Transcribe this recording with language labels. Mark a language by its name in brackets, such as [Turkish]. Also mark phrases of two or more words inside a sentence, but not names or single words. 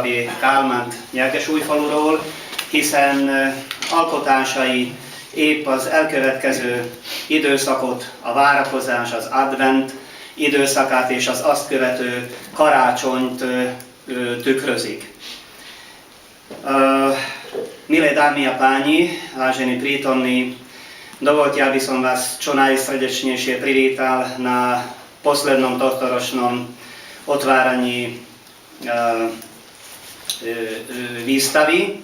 [Hungarian] Kálmánt Nyergesújfaluról, hiszen alkotásai épp az elkövetkező időszakot, a várakozás, az advent időszakát és az azt követő karácsonyt tükrözik. [Slovak] Milé dámy a páni, vážení prítomní, dovolte, aby som vás čo najsrdečnejšie privítal na poslednom tohtoročnom otváraní výstavy.